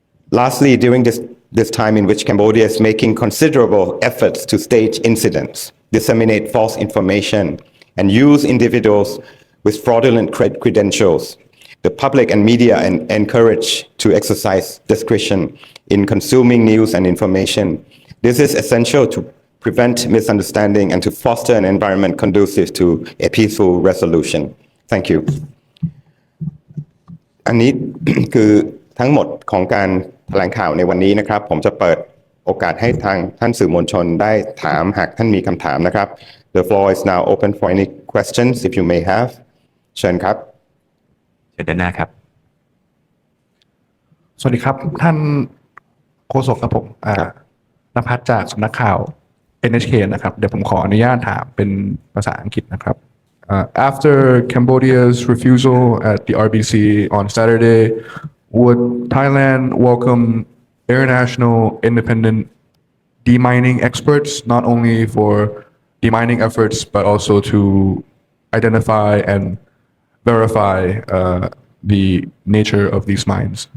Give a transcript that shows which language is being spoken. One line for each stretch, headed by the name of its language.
English: Lastly, during this time in which Cambodia is making considerable efforts to stage incidents, disseminate false information, and use individuals with fraudulent credentials, the public and media are encouraged to exercise discretion in consuming news and information. This is essential to prevent misunderstanding and to foster an environment conducive to a peaceful resolution. Thank you.
Thai: อันนี้ คือทั้งหมดของการแถลงข่าวในวันนี้นะครับ ผมจะเปิดโอกาสให้ทางท่านสื่อมวลชนได้ถามหากท่านมีคำถามนะครับ
English: The floor is now open for any questions if you may have.
Thai: เชิญครับ เชิญด้านหน้าครับ สวัสดีครับท่านโฆษกครับผมณภัสจากสำนักข่าว NHK นะครับเดี๋ยวผมขออนุญาตถามเป็นภาษาอังกฤษนะครับ
English: After Cambodia's refusal at the RBC on Saturday, would Thailand welcome international independent demining experts, not only for demining efforts, but also to identify and verify the nature of these mines.